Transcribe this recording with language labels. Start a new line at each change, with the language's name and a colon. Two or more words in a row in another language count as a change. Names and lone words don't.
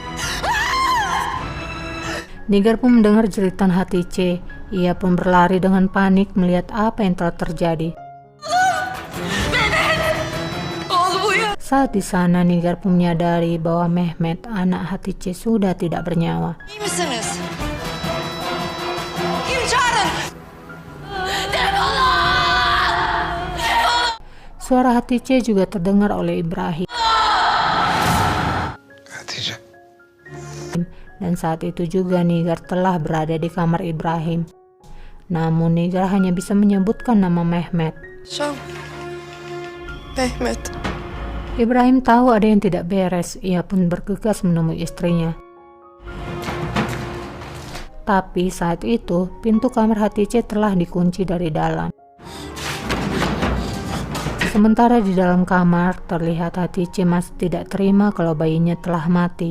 Indonesian: Nigar pun mendengar jeritan Hatice. Ia pun berlari dengan panik melihat apa yang telah terjadi. Saat di sana, Nigar pun menyadari bahwa Mehmet, anak Hatice, sudah tidak bernyawa.
Turkish: İyi misiniz? Kim çağırın?
Indonesian: Suara Hatice juga terdengar oleh Ibrahim. Hatice. Dan saat itu juga Nigar telah berada di kamar Ibrahim. Namun Nigar hanya bisa menyebutkan nama Mehmet.
Turkish: Can. Mehmet.
Indonesian: Ibrahim tahu ada yang tidak beres, ia pun bergegas menemui istrinya. Tapi saat itu, pintu kamar Hatice telah dikunci dari dalam. Sementara di dalam kamar, terlihat Hatice masih tidak terima kalau bayinya telah mati.